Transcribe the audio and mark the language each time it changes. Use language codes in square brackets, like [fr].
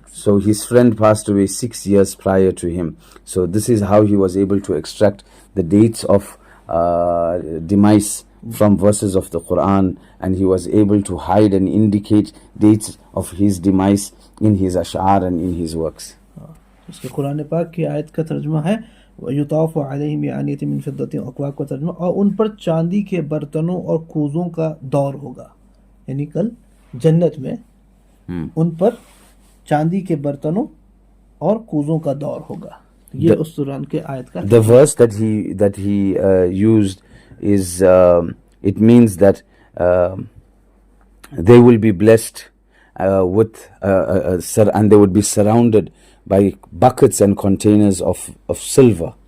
[en] So his friend passed away 6 years prior to him. So this is how he was able to extract the dates of demise from verses of the Quran, and he was able to hide and indicate dates of his demise in his ash'ar and in his works. [hi] उसके कुरान पाक की आयत का तर्जुमा है [ar] युताफ़ु अलैहिम बिआनियतिन मिन फिद्दतिन व अकवाब [hi] का तर्जुमा, और उन पर चांदी के बर्तनों और कूजों का दौर होगा। यानी कल जन्नत में उन पर चांदी के बर्तनों और कूजों का दौर होगा। ये उस कुरान के आयत का [en] the verse that he used is it means that they will be blessed with and they would be surrounded by buckets and containers of silver.